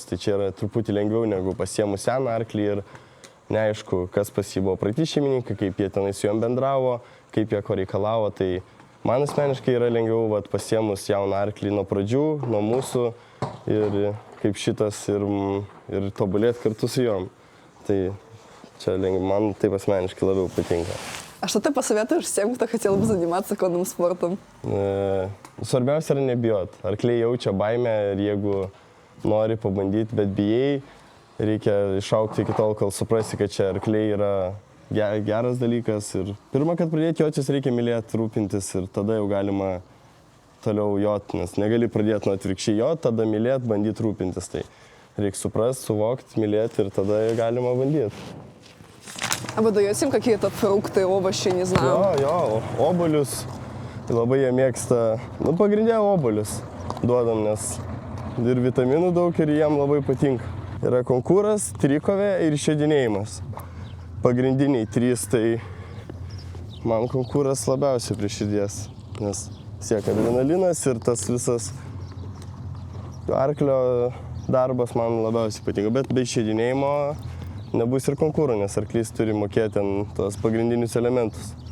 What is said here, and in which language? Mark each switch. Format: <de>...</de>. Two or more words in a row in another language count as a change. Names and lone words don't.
<lt>Tai čia yra truputį lengviau negu pasiėmus seną arklį ir neaišku, kas pas jį buvo praeiti šeimininkai, kaip jie tenai su juom bendravo, kaip jie ko reikalavo. Tai man asmeniškai yra lengviau pasiėmus jauną arklį nuo pradžių, nuo mūsų ir kaip šitas ir tobulėti kartu su juom. Tai čia man taip asmeniškai labiau patinka.</lt> <ru>А что ты посоветуешь всем, кто хотел бы заниматься конным спортом?</ru> <lt>Svarbiausia yra nebijot. Arkliai jaučia baimę ir jeigu nori pabandyti, bet bijai, reikia išaukti iki tol, kol suprasi, kad čia arkliai yra geras dalykas. Ir pirmą, kad pradėti jotis, reikia mylėti, rūpintis ir tada jau galima toliau jot, nes negali pradėti nuo atvirkščiai jot, tada mylėti, bandyti rūpintis. Tai reikia suprasti, suvokti, mylėti ir tada galima bandyti.</lt> <ru>А вы даете им какие-то фрукты, овощи, не знаю?</ru> <lt>Jo, obuolius. Labai jie mėgsta, pagrindė obuolius duodam, nes ir vitaminų daug ir jiem labai patinka. Yra konkuras, trikovė ir išėdinėjimas. Pagrindiniai 3, tai man konkuras labiausiai prie širdies, nes sieka adrenalinas ir tas visas arklio darbas man labiausiai patinka, bet be išėdinėjimo nebus ir konkurų, nes arklys turi mokėti ten tos pagrindinius elementus.</lt>